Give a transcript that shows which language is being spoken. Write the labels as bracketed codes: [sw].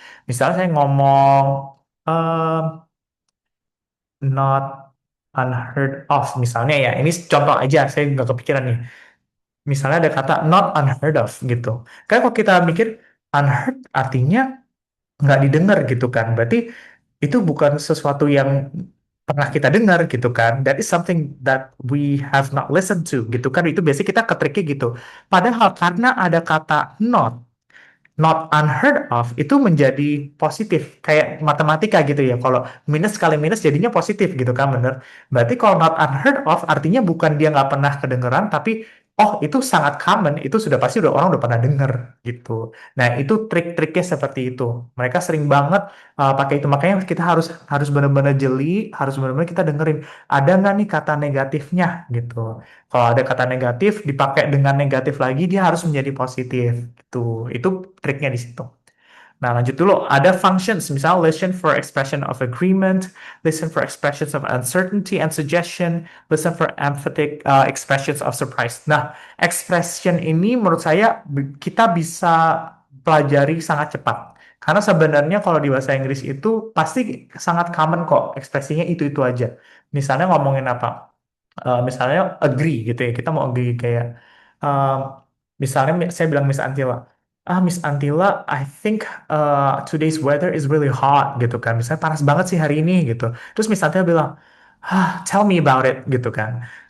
[id] Misalnya saya ngomong eh, not unheard of, misalnya ya, ini contoh aja, saya nggak kepikiran nih. Misalnya ada kata not unheard of gitu. Kan kalau kita mikir unheard artinya nggak didengar gitu kan. Berarti itu bukan sesuatu yang pernah kita dengar gitu kan. [en] That is something that we have not listened to gitu kan. [id] Itu biasanya kita ketriknya gitu. Padahal karena ada kata not unheard of itu menjadi positif kayak matematika gitu ya, kalau minus kali minus jadinya positif gitu kan, bener. Berarti kalau not unheard of artinya bukan dia nggak pernah kedengeran, tapi oh itu sangat common, itu sudah pasti udah orang udah pernah denger gitu. Nah itu trik-triknya seperti itu, mereka sering banget pakai itu, makanya kita harus harus benar-benar jeli, harus benar-benar kita dengerin ada nggak nih kata negatifnya gitu. Kalau ada kata negatif dipakai dengan negatif lagi, dia harus menjadi positif gitu. Itu triknya di situ. Nah, lanjut dulu. Ada functions, misal [en] listen for expression of agreement, listen for expressions of uncertainty and suggestion, listen for emphatic expressions of surprise. [id] Nah, expression ini menurut saya kita bisa pelajari sangat cepat. Karena sebenarnya kalau di bahasa Inggris itu pasti sangat common kok, ekspresinya itu-itu aja. Misalnya ngomongin apa? Misalnya agree gitu ya, kita mau agree kayak um, misalnya saya bilang Miss Antila, Miss Antila, [en] I think today's weather is really hot [id] gitu kan, misalnya panas banget sih hari ini gitu, terus Miss Antila bilang, [en] tell me about it [id] gitu kan.